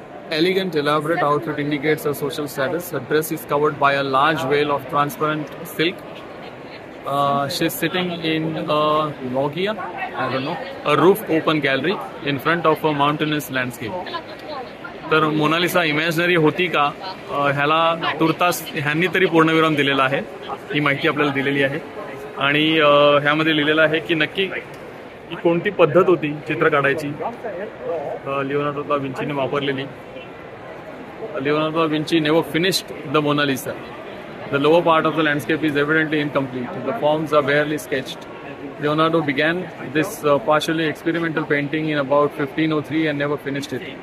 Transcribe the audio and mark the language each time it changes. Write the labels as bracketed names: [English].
[English] Elegant, elaborate outfit indicates her social status. Her dress is covered by a large veil of transparent silk. She's sitting in a loggia, I don't know, a roofed open gallery in front of a mountainous landscape. [Marathi] तर Mona Lisa imaginary होती का, ह्याला तुर्तास ह्यांनी तरी पूर्णविराम दिलेला आहे. ही माहिती आपल्याला दिलेली आहे. आणि ह्यामध्ये लिहिलेलं आहे की नक्की ही कोणती पद्धत होती चित्र काढायची. लिओनार्डो दा विंचीने वापरलेली. [English] Leonardo da Vinci never finished the Mona Lisa. The lower part of the landscape is evidently incomplete. The forms are barely sketched. Leonardo began this partially experimental painting in about 1503 and never finished it.